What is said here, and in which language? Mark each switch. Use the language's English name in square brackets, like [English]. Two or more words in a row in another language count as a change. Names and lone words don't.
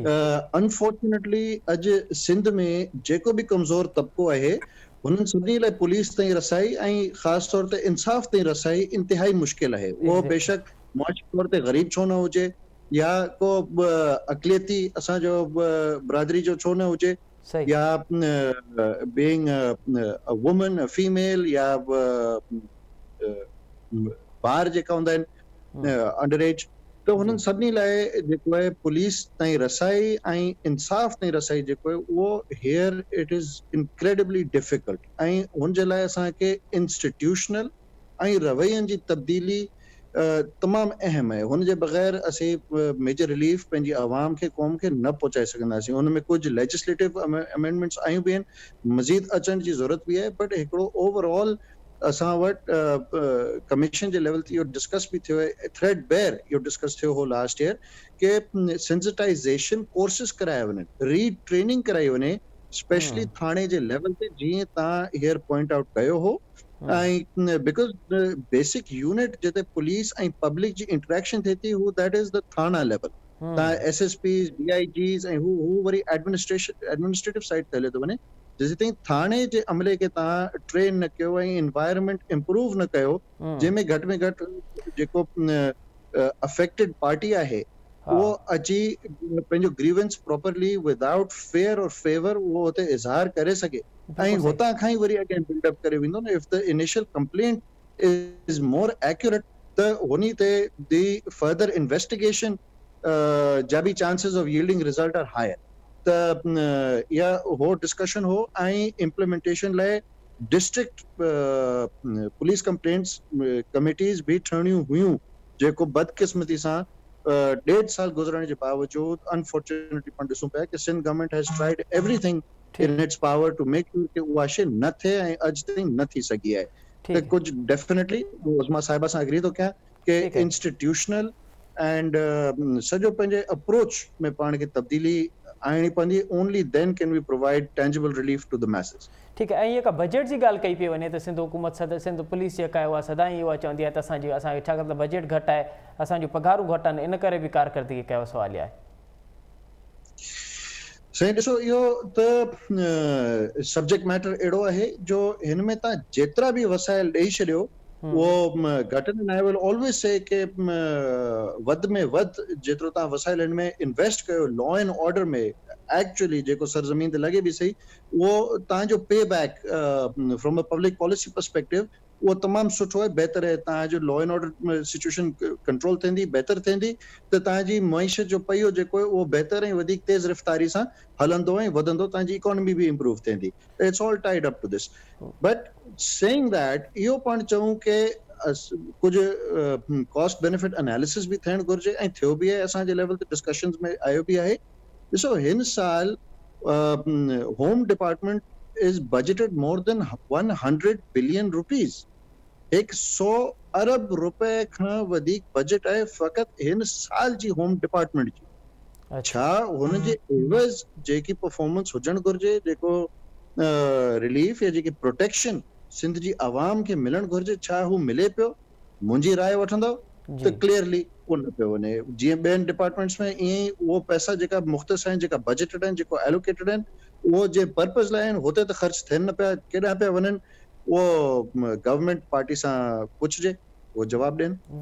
[Sindhi] अनफॉर्चुनेटली अॼु सिंध में जेको बि कमज़ोर तबिको आहे हुननि सभिनी लाइ पुलिस ताईं रसाई ऐं ख़ासि तौर ते इंसाफ़ ताईं रसाई इंतिहाई मुश्किल आहे। उहो बेशक मुआशी तौर ते ग़रीब छो न हुजे या को अक़लियती असांजो बिरादरी जो छो न हुजे, या [English] being a woman, a female, [Sindhi] या ॿार जेका हूंदा आहिनि [English] under age, [Sindhi] त हुननि सभिनी लाइ जेको आहे पुलिस ताईं रसाई ऐं इंसाफ़ ताईं रसाई जेको आहे उहो [English] here it is incredibly difficult, [Sindhi] ऐं हुनजे लाइ असांखे इंस्टीट्यूशनल ऐं रवैयनि जी तब्दीली तमामु अहम आहे। हुनजे बग़ैर असीं [English] major relief [Sindhi] पंहिंजी आवाम खे क़ौम खे न पहुचाए सघंदासीं। हुन में कुझु [English] legislative amendments [Sindhi] आयूं बि आहिनि, मज़ीद अचण जी ज़रूरत बि आहे, बट हिकिड़ो ओवरऑल असां वटि कमीशन जे लेवल ते इहो डिस्कस बि थियो आहे, [English] threadbare [Sindhi] इहो डिस्कस थियो हो [English] last year [Sindhi] कि [English] sensitization courses [Sindhi] कराया वञनि, रीट्रेनिंग कराई वञे, स्पेशली थाणे जे लेवल ते, जीअं तव्हां हींअर [English] point out [Sindhi] कयो हो। ऐं [English] because basic unit [Sindhi] जिते पुलिस ऐं पब्लिक जी इंटरेक्शन थिए थी हू [English] that is the thana level. [Sindhi] तव्हां SSPs, DIGs ऐं हू वरी [English] administrative side [Sindhi] ते हले थो वञे। जेसि ताईं थाणे जे अमले खे तव्हां ट्रेन न कयो ऐं [English] environment improve [Sindhi] न कयो, जंहिंमें घटि में घटि जेको [English] affected party [Sindhi] आहे उहो अची पंहिंजो [English] grievance properly without fear or favour [Sindhi] उहो हुते इज़हार करे सघे, ऐं हुतां खां ई वरी [English] again buildup [Sindhi] करे वेंदो न। [English] if the initial complaint is more accurate [Sindhi] त हुनी ते दी [English] further investigation [Sindhi] जा बि [English] chances of yielding result are higher. [Sindhi] त या हो डिस्कशन हो ऐं इम्प्लीमेंटेशन लाइ [English] district police complaints committees [Sindhi] भी ठहणियूं हुयूं, जेको बदकिस्मती सां 1.5 साल गुज़रण जे बावजूद अनफॉर्चुनेटली पाण ॾिसूं पिया कि सिंध [English] government has tried everything in its power to make sure [Sindhi] कि उहा शइ न थिए ऐं अॼु ताईं न थी सघी आहे। त कुझु डेफिनेटली उस्मा साहिबा सां एग्री थो कयां कि [English] institutional and [Sindhi] सॼो पंहिंजे अप्रोच में पाण खे तब्दीली आइणी पवंदी, [English] only then can we provide tangible relief to the masses. [Hindi] ठीक है। [Sindhi] ऐं जेका बजट जी ॻाल्हि कई पई वञे त सिंध हुकूमत सिंध पुलिस जेका आहे उहा सदाईं उहा चवंदी आहे त असांखे छाकाणि त बजट घटि आहे, असांजूं पघारूं घटि आहिनि, इन करे बि कारकर्दगी कयो सवाल आहे। साईं ॾिसो, इहो त [English] subject matter [Sindhi] अहिड़ो आहे जो हिन में तव्हां जेतिरा बि वसाइल ॾेई छॾियो वो घटि न [English] I will always say [Sindhi] कि वध में वध जेतिरो तव्हां वसाइल हिन में इन्वेस्ट कयो [English] law and order [Sindhi] में एक्चुअली जेको सरज़मीन ते लॻे बि सही उहो तव्हांजो [English] pay back from a public policy perspective [Sindhi] उहो तमामु सुठो आहे बहितर आहे तव्हांजो [English] law and order situation control [Sindhi] थींदी बहितर थींदी त तव्हांजी मईशत जो पहियो जेको आहे उहो बहितर ऐं वधीक तेज़ रफ़्तारी सां हलंदो ऐं वधंदो तव्हांजी इकोनॉमी बि इम्प्रूव थींदी [English] it's all tied up to this but saying that [Sindhi] इहो पाण चऊं कि कुझु [English] cost benefit analysis [Sindhi] बि थियणु घुरिजे ऐं थियो बि आहे असांजे लेवल ते डिस्कशन्स में आयो बि आहे ॾिसो हिन साल [English] home department is budgeted more than 100 billion rupees. [Sindhi] 100 अरब रुपए खां वधीक बजट आहे फ़क़त हिन साल जी [English] home department [Sindhi] जी छा हुन जे एवज़ जेकी परफॉर्मेंस हुजणु घुरिजे जेको रिलीफ या जेकी प्रोटेक्शन सिंध जी आवाम खे मिलणु घुरिजे छा हू मिले पियो मुंहिंजी राय वठंदव त क्लियरली कोन पियो वञे जीअं ॿियनि डिपार्टमेंट्स में ईअं ई उहो पैसा जेका मुख़्तस आहिनि जेका बजटेड आहिनि जेको एलोकेटेड आहिनि उहो जे पर्पज़ लाइ आहिनि हुते त ख़र्च थियनि न पिया केॾांहुं पिया वञनि उहो [English] government party [Sindhi] सां पुछिजे उहो जवाबु ॾियनि